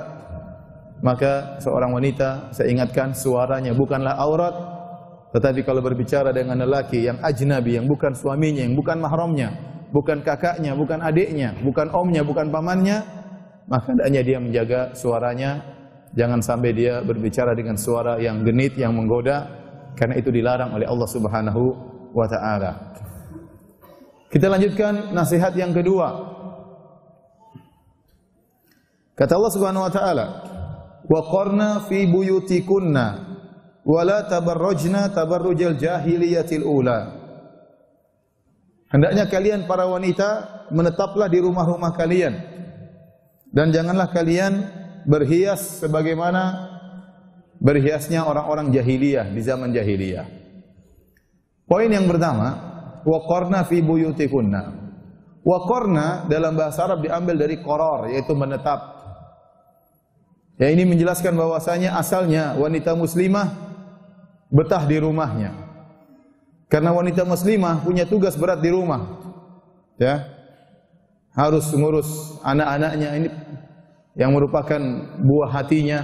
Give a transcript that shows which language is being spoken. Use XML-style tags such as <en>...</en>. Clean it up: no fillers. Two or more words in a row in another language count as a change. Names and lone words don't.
<id>Maka seorang wanita, saya ingatkan, suaranya bukanlah aurat, tetapi kalau berbicara dengan lelaki yang ajnabi, yang bukan suaminya, yang bukan mahramnya, bukan kakaknya, bukan adiknya, bukan omnya, bukan pamannya, maka hendaknya dia menjaga suaranya. Jangan sampai dia berbicara dengan suara yang genit, yang menggoda, karena itu dilarang oleh Allah</id> <ar>سبحانه وتعالى.</ar> <id>Kita lanjutkan nasihat yang kedua. Kata Allah</id> <ar>سبحانه وتعالى, "وقرن في بيوتكن ولا تبرجن تبرج الجاهلية الأولى."</ar> <id>Hendaknya kalian para wanita menetaplah di rumah-rumah kalian dan janganlah kalian berhias sebagaimana berhiasnya orang-orang jahiliyah di zaman jahiliyah. Poin yang pertama,</id> <ar>وقرن في بيوتكن. وقرن</ar> <id>dalam bahasa Arab diambil dari qarar, yaitu menetap. Ya, ini menjelaskan bahwasanya asalnya wanita muslimah betah di rumahnya. Karena wanita muslimah punya tugas berat di rumah. Ya. Harus mengurus anak-anaknya, ini yang merupakan buah hatinya.</id>